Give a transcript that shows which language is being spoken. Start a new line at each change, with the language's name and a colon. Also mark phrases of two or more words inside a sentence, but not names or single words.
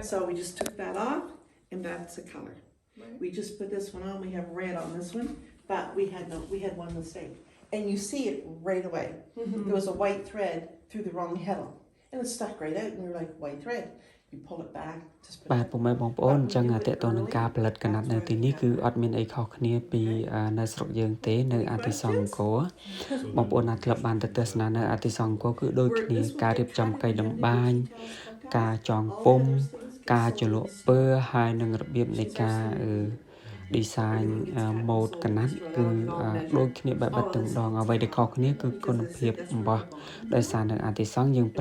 English: So we just took that off, and that's the color. Right. We just put this one on. We have red on this one, but we had one mistake, and you see it right away. There was a white thread through the wrong heddle, and it stuck right out. And we were like, white thread. You pull it back. Just put
Khmer: បាទ
English: it
Khmer: ពុកម៉ែបងប្អូនអញ្ចឹងតេតទៅនឹងការផលិតកណាត់នៅទីនេះគឺអត់មានអីខុសគ្នាពីនៅស្រុកយើងទេនៅអាទិសង្គរបងប្អូនអាចធ្លាប់បានទៅទស្សនានៅអាទិសង្គរគឺដូចគ្នាការរៀបចំកៃតម្បាញ ការចងពុំការជ្រលក់ពើហើយនឹងរបៀបនៃការ design ម៉ូដកណាត់គឺដូចគ្នាបែបបិទទាំងម្ដងអ្វីដែលខុសគ្នាគឺគុណភាពអំបោះដោយសារនៅអាទិសង្ឃយើង